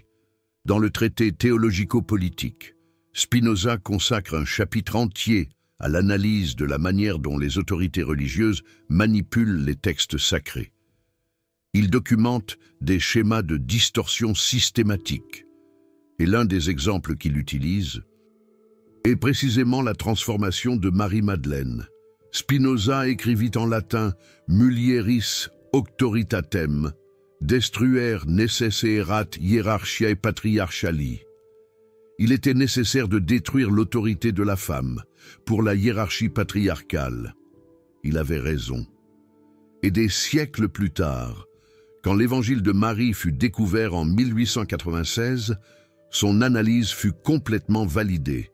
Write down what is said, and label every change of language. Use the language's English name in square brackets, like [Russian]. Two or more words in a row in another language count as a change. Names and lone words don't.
[French] Dans le traité théologico-politique, Spinoza consacre un chapitre entier à l'analyse de la manière dont les autorités religieuses manipulent les textes sacrés. Il documente des schémas de distorsion systématique, et l'un des exemples qu'il utilise est précisément la transformation de Marie-Madeleine. Spinoza écrivit en latin [Latin] « Mulieris auctoritatem, destruere necesserat hierarchiae patriarchali ». [French] Il était nécessaire de détruire l'autorité de la femme pour la hiérarchie patriarcale. Il avait raison. Et des siècles plus tard, quand l'évangile de Marie fut découvert en 1896, son analyse fut complètement validée.